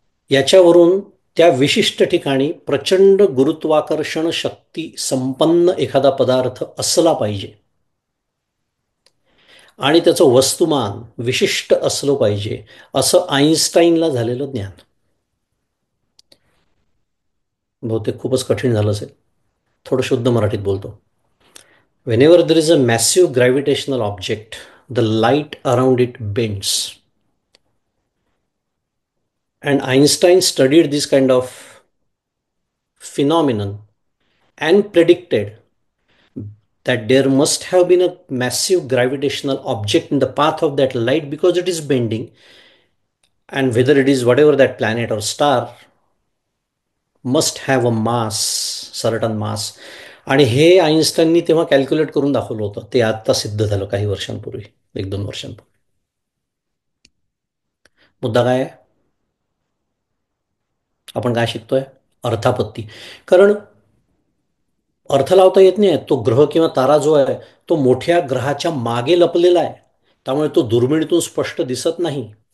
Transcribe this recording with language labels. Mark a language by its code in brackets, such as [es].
[mr] याच्यावरून त्या विशिष्ट ठिकाणी प्रचंड गुरुत्वाकर्षण शक्ती संपन्न एखादा पदार्थ असला पाहिजे, आणि त्याचं वस्तुमान विशिष्ट असलं पाहिजे, असं आईन्स्टाईनला झालेलं ज्ञान. बहुतेक खूपच कठीण झालं असेल, थोडं शुद्ध मराठीत बोलतो. [en] Whenever there is a massive gravitational object, the light around it bends. And Einstein studied this kind of phenomenon and predicted that there must have been a massive gravitational object in the path of that light because it is bending, and whether it is whatever that planet or star must have a mass, certain mass. [mr] आणि हे आईन्स्टाईननी तेव्हा calculate करून दाखवलं होतं, ते आता सिद्ध झालं काही वर्षांपूर्वी, 1-2 वर्षांपूर्वी. मुद्दा काय आहे, आपण काय शिकतोय, अर्थापत्ती. कारण अर्थ लावता येत नाही, तो ग्रह किंवा तारा जो आहे तो मोठ्या ग्रहाच्या मागे लपलेला आहे, त्यामुळे तो दुर्मिळीतून स्पष्ट दिसत नाही.